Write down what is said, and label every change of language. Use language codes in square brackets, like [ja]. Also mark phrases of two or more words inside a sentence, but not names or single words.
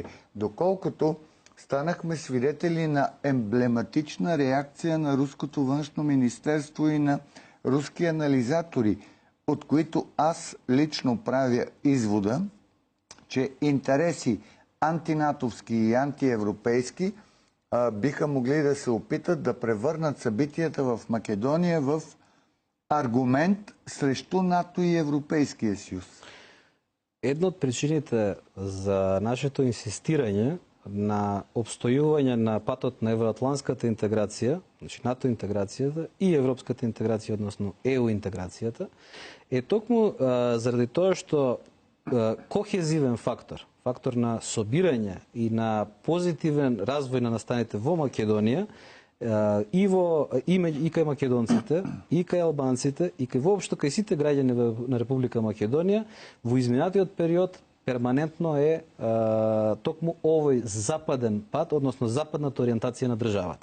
[bg] Доколкото станахме свидетели на емблематична реакция на руското външно министерство и на руски анализатори, от които аз лично правя извода, че интереси антинатовски и антиевропейски биха могли да се опитат да превърнат събитията в Македония в аргумент срещу НАТО и Европейския съюз. [mk] Една од причините за нашето инсистирање на обстојување на патот на евроатлантската интеграција, значи НАТО интеграцијата и европската интеграција, односно ЕУ интеграцијата, е токму заради тоа што кохезивен фактор на собирање и на позитивен развој на настаните во Македонија и кај македонците, и кај албанците, и кај воопшто кај сите граѓани на Република Македонија во изминатиот период перманентно е токму овој западен пат, односно западната ориентација на државата.